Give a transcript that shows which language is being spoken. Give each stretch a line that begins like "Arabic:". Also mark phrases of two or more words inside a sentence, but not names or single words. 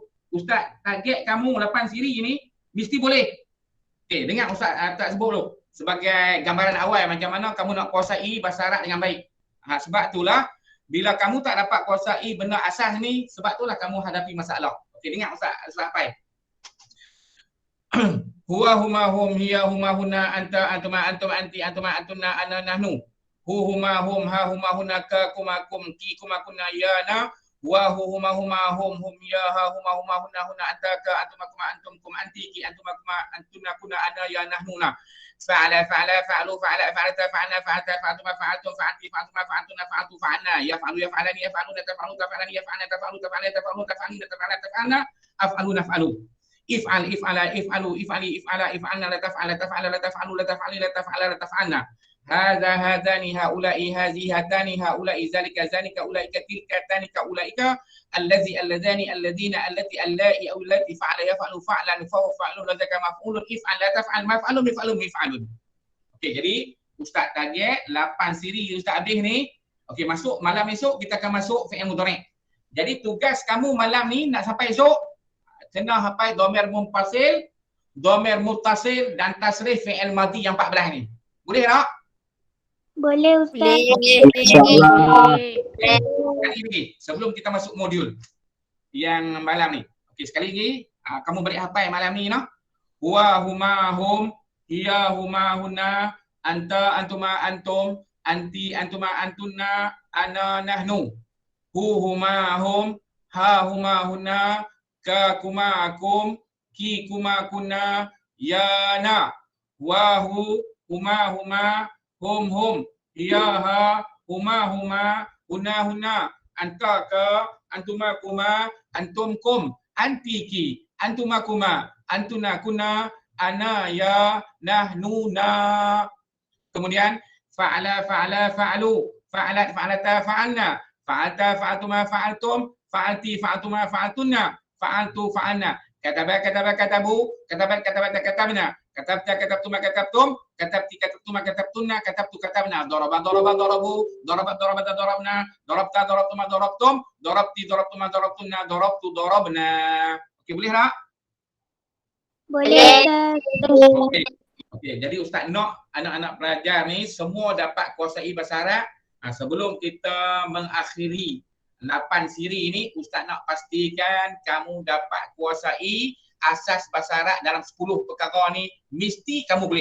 Malay: Ustaz target kamu 8 siri ni mesti boleh. Okey, dengar Ustaz tak sebut dulu. Sebagai gambaran awal macam mana kamu nak kuasai bahasa Arab dengan baik. Sebab itulah bila kamu tak dapat kuasai benda asas ni, sebab itulah kamu hadapi masalah. Okey, dengar Ustaz apa?
Arabic: هو هما هم، هي هما هن، أنتَ أنتما أنتم، أنتِ أنتما أنتن، أنا نحن. هُ هما هم، ها هما هن، كَ كما كم، كِ كما كن، ي نا. و هما هما هم ي ها هما هن أنتَ كَ أنتما كما أنتم كم أنتِ كِ أنتما كما أنتن كن أنا ي نحنُنا. فَعَلَ، فَعَلا، فَعَلوا، فَعَلا, فَعَلَتا، فَعَلْنَ، فَعَلْتَ، فَعَلْتُما، فَعَلْتُم، فَعَنْتِ، فَعَلْتُما، فَعَنْتُنَّ, فَعَلْتُ، فَعَلْنا. يفعل، يفعلان، يفعلون، تفعل، تفعلان، يفعلن، تفعل، تفعلن، تفعل، تفعلين، تفعلن، تفعلن، أفعل، نفعل. If'al, افعلا، افعلوا، افعلي، افعلا، افعلن، لا تفعلا، تفعلا، لا تفعلوا، لا تفعلي، لا تفعلا، لا تفعلن. هذا هذان هؤلاء هذه هاتان هؤلاء ذلك ذانك أولئك تلك تانك أولئك الذي اللذان الذين التي اللائي اللاتي فعل يفعل فعلًا فعلوا لذاك مفعول افعل لا تفعل مفعل مفعل مفعل.
Malay: Okey, jadi Ustaz target 8 siri Ustaz habis ni. Okey, masuk malam esok kita akan masuk
Arabic: فعل مضارع'.
Malay: Jadi tugas kamu malam ni nak sampai esok kena hafal
Arabic: ضمير منفصل, ضمير متصل
Malay: dan
Arabic: تصريف فعل ماضي
Malay: yang 14 ni. Boleh tak? Boleh Ustaz. InsyaAllah. Sekali lagi sebelum kita masuk modul yang malam ni. Okey, sekali lagi kamu balik hafal malam ni noh.
Arabic: هو هما هم، هي هما هن، أنتَ أنتما أنتم، أنتِ أنتما أنتن، أنا نحن. هُ هما هم، ها هما هن، كَ كما أكم، كِ كما كن، ي نا. wahu, هما، هم، هيها، هما, هنا، أنتك، أنتماكما، أنتمكم، أنتِكِ، أنتماكما، أنتنكن، أناي، نحننا. Kemudian فَعَلَ، فَعَلوا، فَعَلَتا، فَعَلْنَ، فَعَلْتُما، فَعَلْتُم، فَعَلْتِ، فَعَلْتُما، فَعَلْتُنَّ، فَعَلْتُ، فَعَلْنا. كتبوا، كتبنا، كتبتما، كتبتم، كتبتِ، كتبتما، كتبتن، كتبتُ، كتبنا. ضربت، ضربوا، ضربنا، ضربتَ، ضربتما، ضربتم، ضربتِ، ضربتما، ضربتن، ضربتُ، ضربنا.
Malay: Okey, boleh tak? Boleh Ustaz. Okey. Okey, jadi Ustaz nak anak-anak pelajar ni semua dapat kuasai bahasa Arab. Sebelum kita mengakhiri 8 siri ni, Ustaz nak pastikan kamu dapat kuasai asas bahasa Arab dalam 10 perkara ni, mesti kamu boleh.